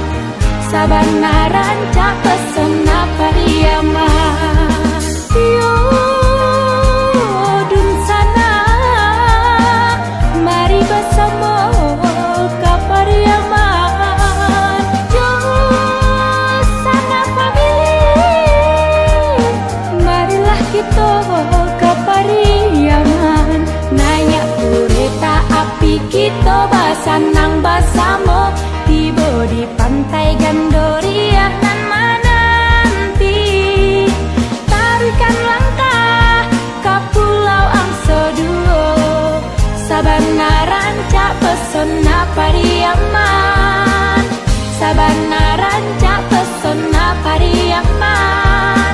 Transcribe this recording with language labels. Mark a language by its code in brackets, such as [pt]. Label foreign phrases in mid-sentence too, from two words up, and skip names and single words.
[min] Sabana Rancak pesona Pariaman. [id] Yo dun sana, mari bersama ke Pariaman. Yo sana family, marilah kita ke Pariaman. Naik kereta api kita basanang bersama, tiba di pantai Gandoria nan menanti. Tarikan langkah ke Pulau Angso Duo, [min] Sabana Rancak [id] pesona Pariaman. [min] Sabana Rancak pesona Pariaman.